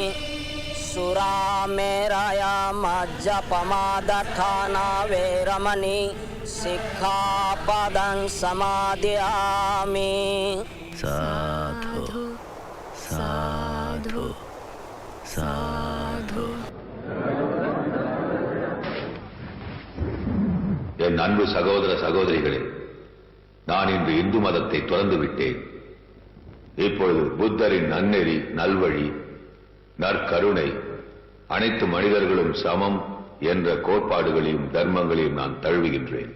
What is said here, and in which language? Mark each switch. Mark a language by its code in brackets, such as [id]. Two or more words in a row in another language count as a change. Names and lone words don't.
[pi] सुरामेरया मज्जपमादठाना वेरमणि सिक्खापदं समादयामि. साधु साधु साधु. [ta] என் அன்பு சகோதர சகோதரிகளே, நான் இன்று இந்து மதத்தை துறந்து விட்டேன். இப்பொழுது புத்தரின் நன்னெறி, நல்வழி, நற்கருணை, அனைத்து மனிதர்களும் சமம் என்ற கோட்பாடுகளையும் தர்மங்களையும் நான் தழுவுகின்றேன்.